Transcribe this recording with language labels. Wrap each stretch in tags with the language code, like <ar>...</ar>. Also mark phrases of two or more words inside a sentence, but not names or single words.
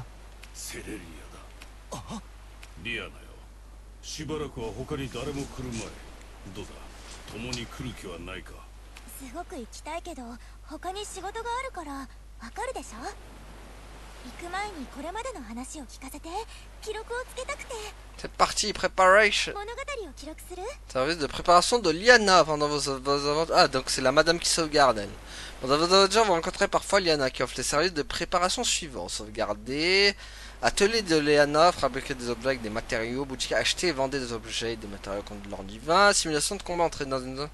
<ja>セレリアだ。あ、リアナよ。しばらくは他に誰も来るまい。どうだ、共に来る気はないか。すごく行きたいけど他に仕事があるからわかるでしょ。行く前にこれまでの話を聞かせて。記録をつけたくて。</ja> <fr>C'est parti, préparation.</fr> <ja>物語を記録する。</ja> <fr>Service de préparation de Liana pendant vos aventures. Ah, donc c'est la madame qui sauvegarde elle. Pendant vos aventures, vous rencontrez parfois Liana qui offre les services de préparation suivants. Sauvegarder, Atelier de Léana, fabriquer des objets avec des matériaux. Boutique, acheter et vendre des objets et des matériaux contre de l'or divin. Simulation de combat, entrer dans une zone.</fr>